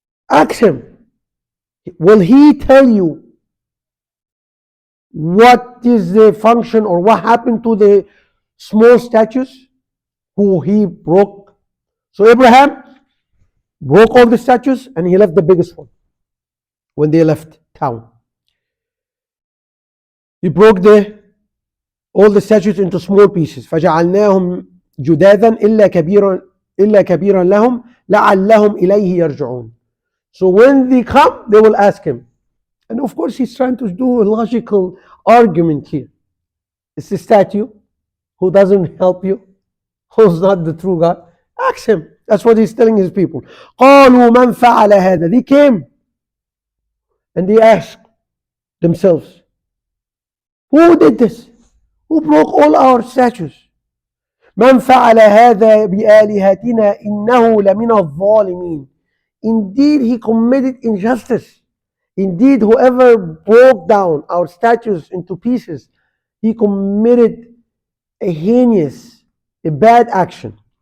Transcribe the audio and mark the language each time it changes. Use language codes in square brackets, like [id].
[en] Ask him, will he tell you what is the function or what happened to the small statues who he broke? So Abraham broke all the statues and he left the biggest one when they left town. He broke the all the statues into small pieces. [ar] فجعلناهم جداذا إلا كبيرا لهم لعلهم إليه يرجعون. [en] So when they come, they will ask him. And of course, he's trying to do a logical argument here. It's a statue who doesn't help you, who's not the true God. Ask him. That's what he's telling his people. [ar] قالوا من فعل هذا. [en] They came and they asked themselves, who did this? Who broke all our statues? [ar] من فعل هذا بآلهتنا إنه لمن الظالمين. [en] Indeed, he committed injustice. Indeed, whoever broke down our statues into pieces, he committed a heinous, a bad action.